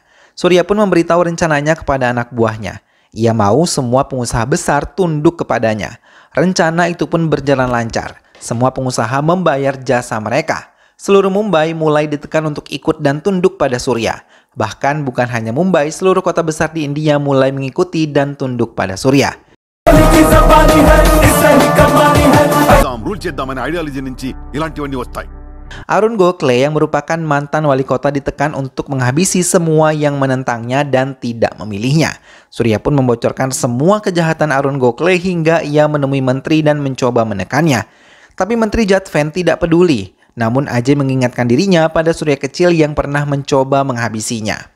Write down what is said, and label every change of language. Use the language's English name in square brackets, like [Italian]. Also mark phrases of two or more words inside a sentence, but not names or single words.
[Indonesian] Surya pun memberitahu rencananya kepada anak buahnya. Ia mau semua pengusaha besar tunduk kepadanya. Rencana itu pun berjalan lancar. Semua pengusaha membayar jasa mereka. Seluruh Mumbai mulai ditekan untuk ikut dan tunduk pada Surya. Bahkan bukan hanya Mumbai, seluruh kota besar di India mulai mengikuti dan tunduk pada Surya. [Telugu] రూల్ చేద్దామనే ఐడియాలజీ నుంచి ఇలాంటివన్నీ వస్తాయి. [Indonesian] Arun Gokhale yang merupakan mantan wali kota ditekan untuk menghabisi semua yang menentangnya dan tidak memilihnya. Surya pun membocorkan semua kejahatan Arun Gokhale hingga ia menemui menteri dan mencoba menekannya. Tapi Menteri Jadvan tidak peduli. Namun Ajay mengingatkan dirinya pada Surya kecil yang pernah mencoba menghabisinya.